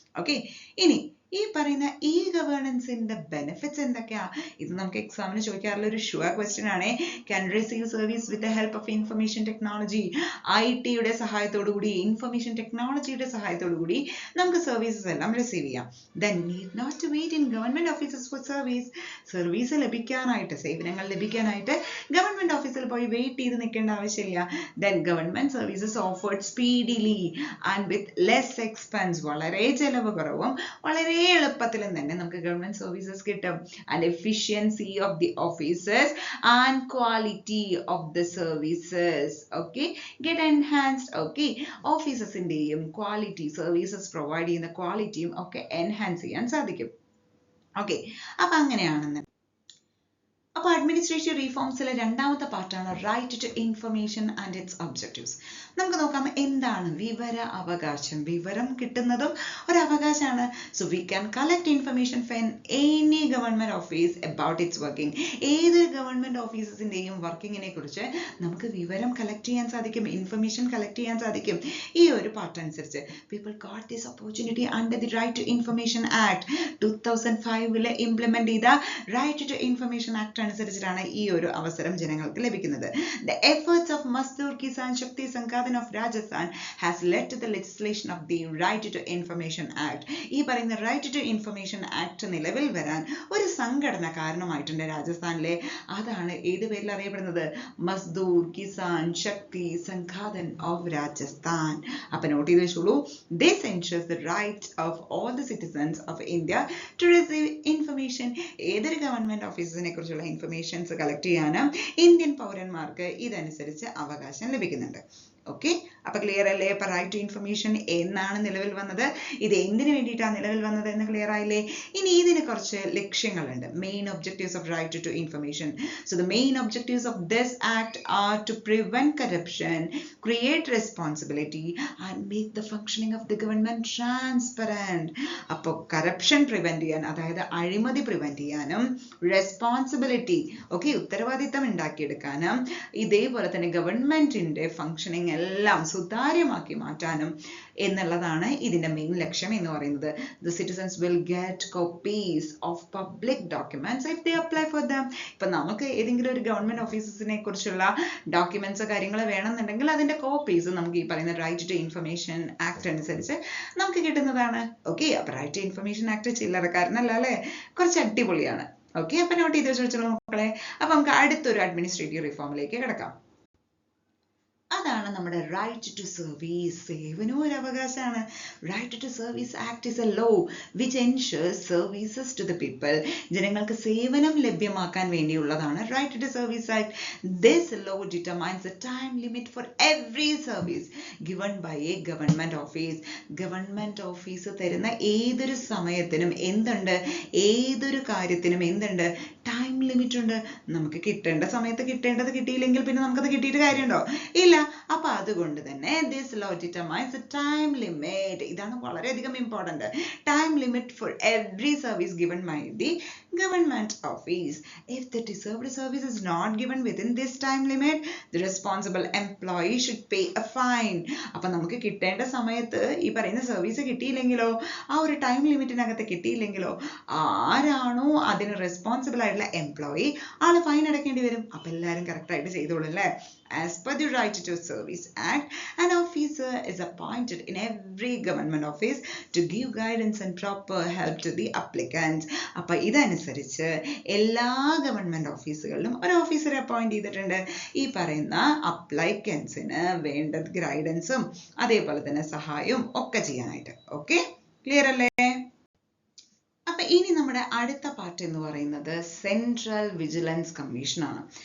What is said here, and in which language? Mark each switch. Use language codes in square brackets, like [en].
[ml] Okay, ഇനി ഈ പറയുന്ന ഇ ഗവേണൻസിന്റെ ബെനിഫിറ്റ്സ് എന്തൊക്കെയാ? ഇത് നമുക്ക് എക്സാമിന് ചോദിക്കാറുള്ള ഒരു ഷുവർ ക്വസ്റ്റ്യൻ ആണ്. [en] Can receive service with the help of information technology. [ml] IT-യുടെ സഹായത്തോടു കൂടി, ഇൻഫർമേഷൻ ടെക്നോളജിയുടെ സഹായത്തോടു കൂടി നമുക്ക് സർവീസസ് എല്ലാം റിസീവ് ചെയ്യാം. [en] Then need not to wait in government offices for service. [ml] Service ലഭിക്കാനായിട്ട്, സേവനങ്ങൾ ലഭിക്കാനായിട്ട് ഗവൺമെന്റ് ഓഫീസിൽ പോയി വെയിറ്റ് ചെയ്ത് നിൽക്കേണ്ട ആവശ്യമില്ല. [en] Then government services offered speedily and with less expense. [ml] വളരെ ചെലവ് കുറവും വളരെ എളുപ്പത്തിലും തന്നെ നമുക്ക് ഗവൺമെന്റ് സർവീസസ് കിട്ടും. [en] And efficiency of the officers and quality of the services, okay, get enhanced. [ml] Okay, ഓഫീസസിന്റെയും quality, services provide ചെയ്യുന്ന ക്വാളിറ്റിയും ഒക്കെ എൻഹാൻസ് ചെയ്യാൻ സാധിക്കും. ഓക്കെ, അപ്പൊ അങ്ങനെയാണെന്ന്. അപ്പൊ അഡ്മിനിസ്ട്രേറ്റീവ് റീഫോംസിലെ രണ്ടാമത്തെ പാർട്ടാണ് right to information [en] And its objectives. [ml] നമുക്ക് നോക്കാം എന്താണ് വിവര അവകാശം. വിവരം കിട്ടുന്നതും ഒരു അവകാശമാണ്. [en] So we can collect information from any government office about its working. [ml] ഏതൊരു ഗവൺമെന്റ് ഓഫീസസിന്റെയും വർക്കിങ്ങിനെ കുറിച്ച് നമുക്ക് വിവരം കളക്ട് ചെയ്യാൻ സാധിക്കും, ഇൻഫർമേഷൻ കളക്ട് ചെയ്യാൻ സാധിക്കും. ഈ ഒരു പാർട്ട് അനുസരിച്ച് [en] People got this opportunity under the right to information act. [ml] 2005 implement ചെയ്ത റൈറ്റ് ടു ഇൻഫർമേഷൻ ആക്ട് ആണ് അനുസരിച്ചിട്ടാണ് ഈ ഒരു അവസരം ജനങ്ങൾക്ക് ലഭിക്കുന്നത്. [en] The efforts of Mazdoor Kisan Shakti Sanghadan of Rajasthan has led to the legislation of the Right to Information Act. [ml] ഈ പറയുന്ന Right to Information Act നിലവിൽ വരാൻ ഒരു സംഘടന കാരണമായിട്ടുണ്ട് രാജസ്ഥാനിലെ. അതാണ് ഏത് പേരിൽ അറിയപ്പെടുന്നത്? മസ്ദൂർ കിസാൻ ശക്തി സംഘാതൻ ഓഫ് രാജസ്ഥാൻ. അപ്പൊ നോട്ട് ചെയ്ത് വെച്ചോളൂ. [en] This ensures the right of all the citizens of India to receive information. [ml] ഏതൊരു ഗവൺമെന്റ് ഓഫീസിനെ കുറിച്ചുള്ള ഇൻഫർമേഷൻസ് കളക്ട് ചെയ്യാനും ഇന്ത്യൻ പൗരന്മാർക്ക് ഇതനുസരിച്ച് അവകാശം ലഭിക്കുന്നുണ്ട്. ഓക്കെ, അപ്പൊ ക്ലിയർ അല്ലേ? ഇപ്പൊ റൈറ്റ് ടു ഇൻഫർമേഷൻ എന്നാണ് നിലവിൽ വന്നത്. ഇത് എന്തിനു വേണ്ടിയിട്ടാണ് നിലവിൽ വന്നത് എന്ന് ക്ലിയർ ആയില്ലേ? ഇനി ഇതിന് കുറച്ച് ലക്ഷ്യങ്ങളുണ്ട്. [en] Main objectives of right to information. So the main objectives of this act are to prevent corruption, create responsibility and make the functioning of the government transparent. [ml] അപ്പോൾ കറപ്ഷൻ പ്രിവെന്റ് ചെയ്യാൻ, അതായത് അഴിമതി പ്രിവെന്റ് ചെയ്യാനും, responsibility ഉത്തരവാദിത്തം ഉണ്ടാക്കിയെടുക്കാനും, ഇതേപോലെ തന്നെ ഗവൺമെന്റിന്റെ functioning എല്ലാം സുതാര്യമാക്കി മാറ്റാനും എന്നുള്ളതാണ് ഇതിന്റെ മെയിൻ ലക്ഷ്യം എന്ന് പറയുന്നത്. [en] The citizens will get copies of public documents if they apply for them. [ml] ഇപ്പൊ നമുക്ക് ഏതെങ്കിലും ഒരു ഗവൺമെന്റ് ഓഫീസസിനെ കുറിച്ചുള്ള ഡോക്യുമെന്റ്സോ കാര്യങ്ങളോ വേണമെന്നുണ്ടെങ്കിൽ അതിന്റെ കോപ്പീസ് നമുക്ക് ഈ പറയുന്ന റൈറ്റ് ടു ഇൻഫർമേഷൻ ആക്ട് അനുസരിച്ച് നമുക്ക് കിട്ടുന്നതാണ്. ഓക്കെ, അപ്പൊ റൈറ്റ് ടു ഇൻഫർമേഷൻ ആക്ട് ചില്ലറക്കാരനല്ല അല്ലെ, കുറച്ച് അടിപൊളിയാണ്. ഓക്കെ, അപ്പൊ നോട്ട് ചെയ്ത് വെച്ചോളൂ മക്കളെ. അപ്പൊ നമുക്ക് അടുത്തൊരു അഡ്മിനിസ്ട്രേറ്റീവ് റിഫോമിലേക്ക് കിടക്കാം. അതാണ് നമ്മുടെ റൈറ്റ് ടു സർവീസ്. സേവനവും ഒരു അവകാശമാണ്. [en] Right to service act is a law which ensures services to the people. [ml] ജനങ്ങൾക്ക് സേവനം ലഭ്യമാക്കാൻ വേണ്ടിയുള്ളതാണ് right to service act. [en] This law determines the time limit for every service given by a government office. [ml] Government office തരുന്ന ഏതൊരു സമയത്തിനും എന്തുണ്ട്, ഏതൊരു കാര്യത്തിനും എന്തുണ്ട്, ടൈം ലിമിറ്റ് ഉണ്ട്. നമുക്ക് കിട്ടേണ്ട സമയത്ത് കിട്ടേണ്ടത് കിട്ടിയില്ലെങ്കിൽ പിന്നെ നമുക്കത് കിട്ടിയിട്ട് കാര്യമുണ്ടോ? ഇല്ല. അപ്പൊ അതുകൊണ്ട് തന്നെ [en] this law determines the time limit. [ml] ഇതാണ് വളരെയധികം important. [en] Time limit for every service given by the government office. If the deserved service is not given within this time limit, the responsible employee should pay a fine. [ml] അപ്പൊ നമുക്ക് കിട്ടേണ്ട സമയത്ത് ഈ പറയുന്ന service കിട്ടിയില്ലെങ്കിലോ, ആ ഒരു ടൈം ലിമിറ്റിനകത്ത് കിട്ടിയില്ലെങ്കിലോ, ആരാണോ അതിന് റെസ്പോൺസിബിൾ ആയിട്ടുള്ള എംപ്ലോയി ആള് ഫൈൻ അടക്കേണ്ടി വരും. അപ്പൊ എല്ലാവരും കറക്റ്റ് ആയിട്ട് ചെയ്തോളൂ അല്ലേ? [en] As per the Right to Service Act, an officer is appointed in every government office to give guidance and proper help to the applicants. [ml] അപ്പോൾ ഇതനുസരിച്ച് എല്ലാ ഗവൺമെന്റ് ഓഫീസുകളിലും ഒരു ഓഫീസറെ അപ്പോയിന്റ് ചെയ്തിട്ടുണ്ട്. ഈ പറയുന്ന അപ്ലൈക്കൻസിന് വേണ്ട ഗൈഡൻസും അതേപോലെ തന്നെ സഹായവും ഒക്കെ ചെയ്യാനായിട്ട്. ഓക്കെ, ക്ലിയർ അല്ലേ? അപ്പൊ ഇനി നമ്മുടെ അടുത്ത പാർട്ട് എന്ന് പറയുന്നത് സെൻട്രൽ വിജിലൻസ് കമ്മീഷൻ ആണ്.